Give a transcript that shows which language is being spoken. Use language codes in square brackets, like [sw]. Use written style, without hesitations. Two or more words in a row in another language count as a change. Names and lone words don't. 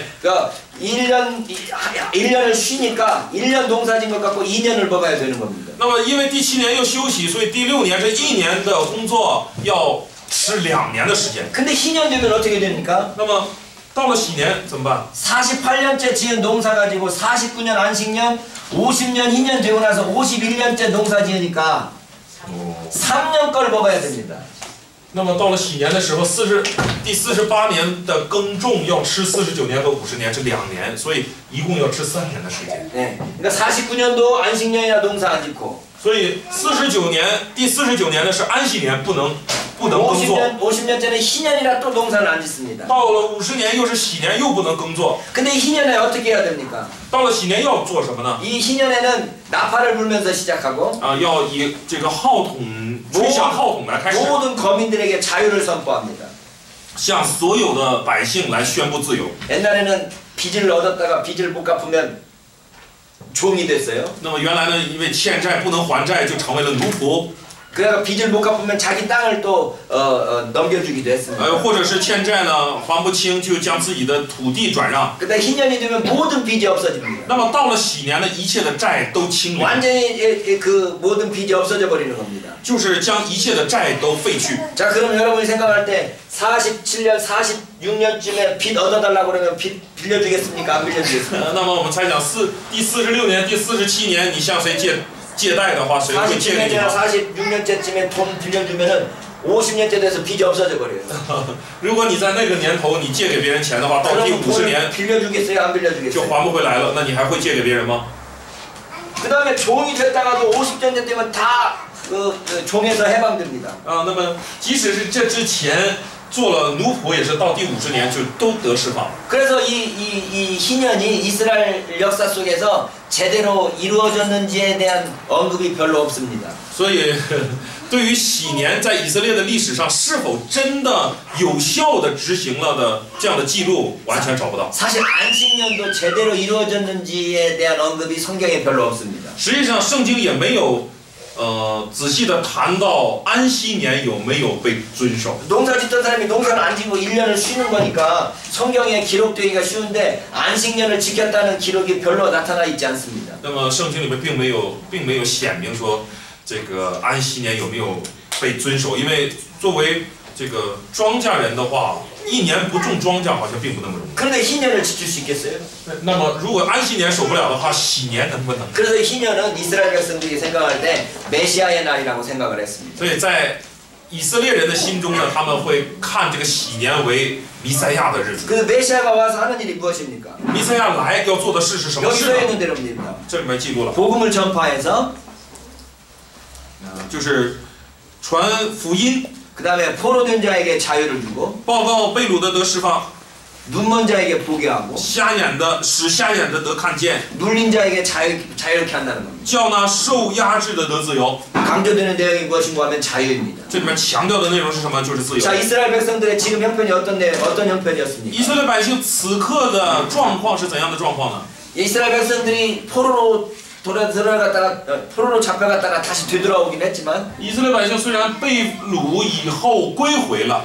[ko] 그러니까 1년을 쉬니까 1년 농사 지은 것 갖고 2년을 먹어야 되는 겁니다. [zh] 那么因为第7年要休息，所以第6年这1年的工作要吃2年的时间。 [ko] 근데 희년 되면 어떻게 됩니까? [zh] 那么到了喜年怎么办？ [ko] 48년째 지은 농사 가지고 49년 안식년, 50년 희년 되고 나서 51년째 농사 지으니까 3년 걸 먹어야 됩니다. [zh] 那么到了喜年的时候，第48年的耕种要吃49年和50年，这2年，所以一共要吃3年的时间。 [ko] 네. 그러니까 49년도 안식년이나 농사 안 짓고 [zh] 所以第49年呢是安息年，不能耕作。 [ko] 50년째는 희년이라 또 농사를 안 짓습니다. [zh] 到了50年又是喜年，又不能耕作。 [ko] 근데 이 희년에 어떻게 해야 됩니까? [zh] 到了喜年要做什么呢？ [ko] 이 희년에는 나팔을 불면서 시작하고 [zh] 要以这个号筒吹响号筒来开始， [ko] 모든 거민들에게 자유를 선포합니다. [zh] 向所有的百姓来宣布自由。 [ko] 옛날에는 빚을 얻었다가 빚을 못 갚으면 종이 됐어요. [zh] 那么原来呢，因为欠债不能还债，就成为了奴仆。 [ko] 그래서 빚을 못 갚으면 자기 땅을 또 넘겨주기도 했습니다. [zh] 或者是欠债呢还不清，就将自己的土地转让。 [ko] 근데 희년이 되면 모든 빚이 없어집니다. [zh] 那么到了喜年呢，一切的债都清零， [ko] 완전히 그 모든 빚이 없어져 버리는 겁니다. [zh] 就是将一切的债都废去。 [ko] 자, 그럼 여러분이 생각할 때 47년, 46년쯤에 빚 얻어달라고 그러면 빚 빌려주겠습니까? 안 빌려주겠습니까? [zh] 那么我们猜想第46年、第47年，你向谁借贷的话，谁会借给你 [ko] 47년이나 [zh] 呢？ [ko] 46년째쯤에 돈 빌려주면은 50년째 돼서 빚이 없어져 버려요. [zh] 如果你在那个年头你借给别人钱的话，到第 [ko] 그럼 [zh] 50 [ko] 돈을 [zh] 年 [ko] 빌려주겠어요? 안 [zh] 就 [ko] 빌려주겠어요? [zh] 还不回来了，那你还会借给别人吗？ [ko] 그 다음에 종이 됐다가도 50년 되면 다 종에서 해방됩니다. [zh] 那么即使是这之前做了奴仆，也是到第50年就都得释放。 [ko] 그래서 이 희년이 이스라엘 역사 속에서 제대로 이루어졌는지에 대한 언급이 별로 없습니다. [zh] 所以，对于喜年在以色列的历史上是否真的有效的执行了的这样的记录，完全找不到。 [ko] 사실 안식년도 제대로 이루어졌는지에 대한 언급이 성경에 별로 없습니다. [zh] 实际上，圣经也没有仔细的谈到安息年有没有被遵守。 [ko] 농사 짓던 사람이 농사를 안 짓고 1년을 쉬는 거니까 성경에 기록되기가 쉬운데 안식년을 지켰다는 기록이 별로 나타나 있지 않습니다. [zh] 那么圣经里面并没有显明说这个安息年有没有被遵守，因为作为这个庄稼人的话，一年不种庄稼好像并不那么容易。 [ko] 그런데 희년을 지킬 수 있겠어요? [zh] 那么如果安息年守不了的话，喜年能不能？ [ko] 그래서 희년은 이스라엘 백성들이 생각할 때 메시아의 날이라고 생각을 했습니다. [zh] 所以在以色列人的心中呢，他们会看这个喜年为弥赛亚的日子。 [ko] 그 메시아가 와서 하는 일이 무엇입니까? [zh] 弥赛亚来要做的事是什么 [ko] 여기 [zh] 事 [ko] 써 [zh] 呢？ [ko] 있는 대로입니다. [zh] 这里面记录了， [ko] 복음을 전파해서 [zh] 就是传福音， [ko] 그 다음에 포로된 자에게 자유를 주고 [zh] 报告被掳的得释放， [ko] 눈먼 자에게 보게 하고 [zh] 使瞎眼的得看见， [ko] 눌린 자에게 자유롭게 한다는 겁니다. [zh] 叫那受压制的得自由。 [ko] 강조되는 내용이 무엇인가 하면 자유입니다. [zh] 这里面强调的内容是什么？就是自由。 [ko] 자, 이스라엘 백성들의 지금 형편이 어떤 형편이었습니까? [zh] 以色列百姓此刻的状况是怎样的状况呢？ [ko] 이스라엘 백성들이 포로로 잡혀갔다가 다시 되돌아오긴 했지만 [zh] 以色列百姓虽然被掳以后归回了，